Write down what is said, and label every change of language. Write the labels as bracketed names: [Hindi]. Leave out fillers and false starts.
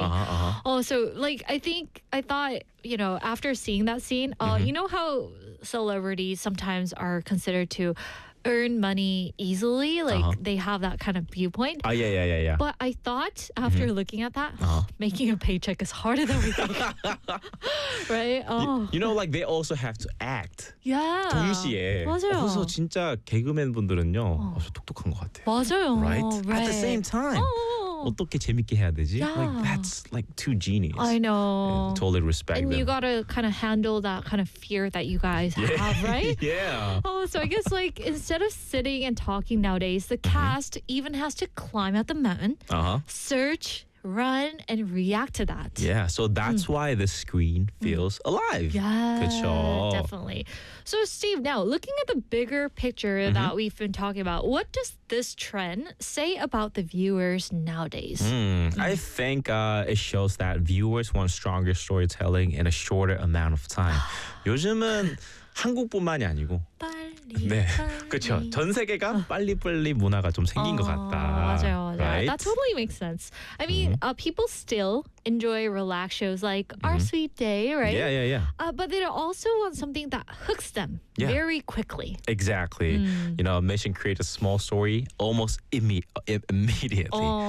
[English] Also, like, I thought, you know, after seeing that scene, you know how celebrities sometimes are considered to earn money easily? Like, they have that kind of viewpoint. Yeah. But I thought, after looking at that, making a paycheck is harder than we think. Right? You know, like, they also have to act. Yeah. [Korean] 동시에. 맞아요. 그래서 진짜 개그맨분들은요, 똑똑한 것 같아요. 맞아요. [English] Right? At the same time. [Korean] 어떻게 재밌게 해야 되지? [English] Yeah. Like, that's like two genies. I know. Yeah, totally respect and them. And you gotta kind of handle that kind of fear that you guys have, right? Yeah. Oh, so I guess like instead of sitting and talking nowadays, the cast even has to climb up the mountain, search, run, and react to that. Yeah, so that's why the screen feels alive. Yeah. [Korean] 그쵸? [English] Definitely. So Steve, now looking at the bigger picture that we've been talking about, what does this trend say about the viewers nowadays? I think it shows that viewers want stronger storytelling in a shorter amount of time. [Korean] 요즘은 한국뿐만이 아니고 그렇죠. 전 세계가 빨리빨리 문화가 좀 생긴 것 같다. 맞아요. [English] Right? That totally makes sense. I mean, people still enjoy relaxed shows like Our Sweet Day, right? Yeah. But they also want something that hooks them very quickly. Exactly. You know, a mission creates a small story almost immediately.